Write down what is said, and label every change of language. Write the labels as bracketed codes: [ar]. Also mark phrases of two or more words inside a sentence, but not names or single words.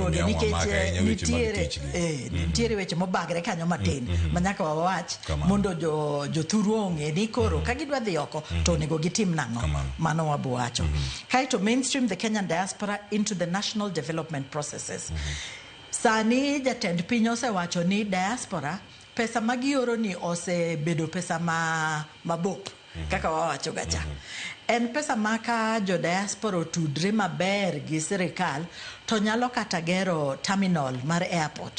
[luo] kode nikech nitiere weche mobagre kanyo matin manyaka wawach mondo jothuru ong'e ni koro ka gidwa dhi oko to onego gitim nang'o. Mano wabuwacho. [en] Kaito mainstream the Kenyan diaspora into the national development processes. [luo] Sani jatend piny osewacho ni diaspora pesa magioro ni osebedo pesa mabop kaka wawacho gacha. En pesa maka jo diaspora otudre maber gi sirikal to nyalo kata gero terminal mar airport.